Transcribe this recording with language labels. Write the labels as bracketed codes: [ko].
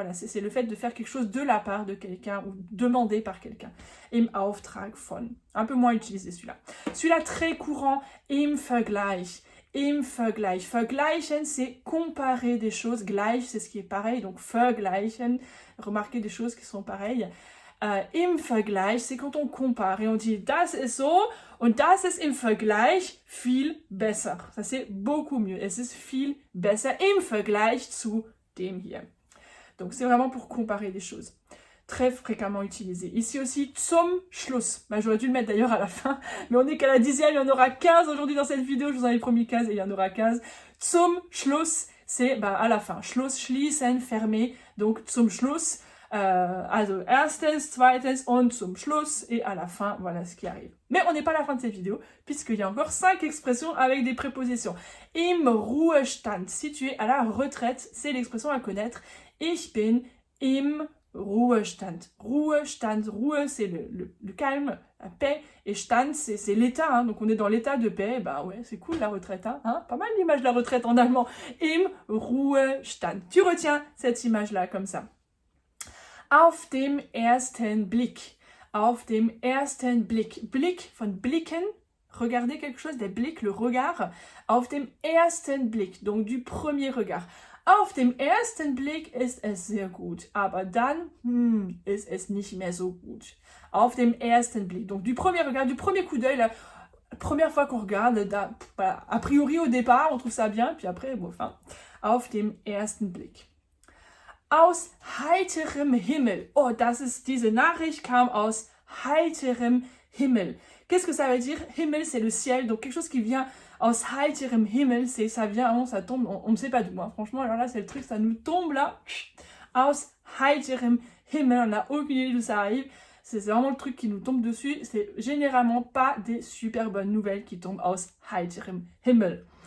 [fr] Voilà, c'est le fait de faire quelque chose de la part de quelqu'un ou demandé par quelqu'un. [de] Im Auftrag von. [fr] Un peu moins utilisé celui-là. Celui-là très courant, [de] im Vergleich. Im Vergleich. [fr] Vergleichen, c'est comparer des choses. Gleich, c'est ce qui est pareil. Donc, vergleichen, remarquer des choses qui sont pareilles. Im Vergleich, c'est quand on compare et on dit, [de] das ist so und das ist im Vergleich viel besser. [fr] Ça, c'est beaucoup mieux. [de] Es ist viel besser im Vergleich zu dem hier. [fr] Donc, c'est vraiment pour comparer des choses. Très fréquemment utilisé. Ici aussi, [de] zum Schluss. [fr] Bah, j'aurais dû le mettre d'ailleurs à la fin, mais on n'est qu'à la 10e, il y en aura 15 aujourd'hui dans cette vidéo, je vous en ai promis 15 et il y en aura 15. [de] Zum Schluss, [fr] c'est à la fin. [de] Schluss, schließen, [fr] fermer, donc [de] zum Schluss, also erstens, zweitens und zum Schluss, [fr] et à la fin, voilà ce qui arrive. Mais on n'est pas à la fin de cette vidéo, puisqu'il y a encore 5 expressions avec des prépositions. [de] Im Ruhestand, [fr] si tu es à la retraite, c'est l'expression à connaître. [de] Ich bin im Ruhestand. [fr] Ruhestand, Ruhe, c'est le calme, la paix, et Stand, c'est l'état, hein, donc on est dans l'état de paix, bah ouais, c'est cool la retraite, hein, pas mal l'image de la retraite en allemand. [de] Im Ruhestand. [fr] Tu retiens cette image-là comme ça. [de] Auf dem ersten Blick. Auf dem ersten Blick. Blick, von blicken, [fr] regarder quelque chose, [de] der Blick, [fr] le regard. [de] Auf dem ersten Blick, [fr] donc du premier regard. [de] Auf dem ersten Blick ist es sehr gut, aber dann ist es nicht mehr so gut. Auf dem ersten Blick, [fr] donc du premier regard, du premier coup d'œil, la première fois qu'on regarde, a priori au départ, on trouve ça bien, puis après, bon, enfin, auf dem ersten Blick. [de] Aus heiterem Himmel. Oh, diese Nachricht kam aus heiterem Himmel. [fr] Qu'est-ce que ça veut dire? Himmel, c'est le ciel, donc quelque chose qui vient [de] aus heiterem Himmel, [fr] ça vient, ça tombe, on ne sait pas d'où. Hein. Franchement, alors là, c'est le truc, ça nous tombe là. [de] Aus heiterem Himmel, [fr] on n'a aucune idée d'où ça arrive. C'est vraiment le truc qui nous tombe dessus. C'est généralement pas des super bonnes nouvelles qui tombent [de] aus heiterem Himmel.